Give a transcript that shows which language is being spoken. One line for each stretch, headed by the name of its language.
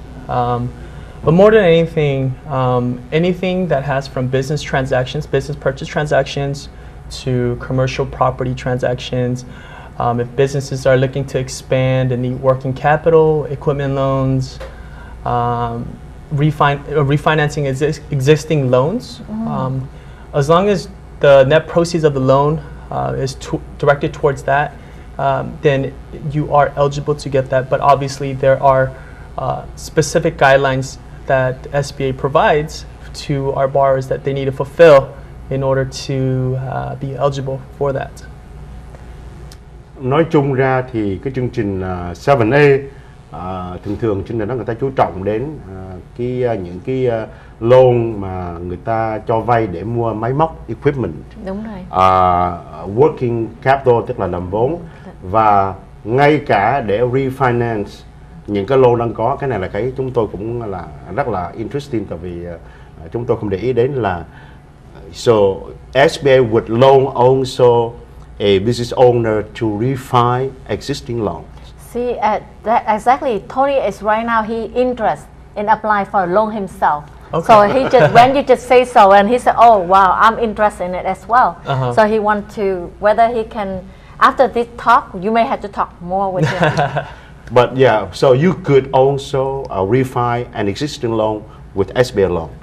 English: But more than anything, anything that has from business transactions, business purchase transactions, to commercial property transactions, if businesses are looking to expand and need working capital, equipment loans, refinancing existing loans, as long as the net proceeds of the loan is directed towards that, then you are eligible to get that. But obviously there are specific guidelines that SBA provides to our borrowers that they need to fulfill in order to be eligible for that.
Vietnamese: Nói chung ra thì cái chương trình 7A thường thường chương trình đó người ta chú trọng đến những cái loan mà người ta cho vay để mua máy móc, equipment. Đúng rồi. Working capital tức là làm vốn, và ngay cả để refinance những cái loan đang có. Cái này là cái chúng tôi cũng là rất là interesting, tại vì chúng tôi không để ý đến là so SBA would loan also a business owner to refi existing loans.
English: See, that exactly. Tony is right now. He interested in applying for a loan himself. Okay. So he just when you just say so, and he said, "Oh wow, I'm interested in it as well." So he want to whether he can. After this talk, you may have to talk more with him. But yeah, so you could also refi an existing loan with SBA loan.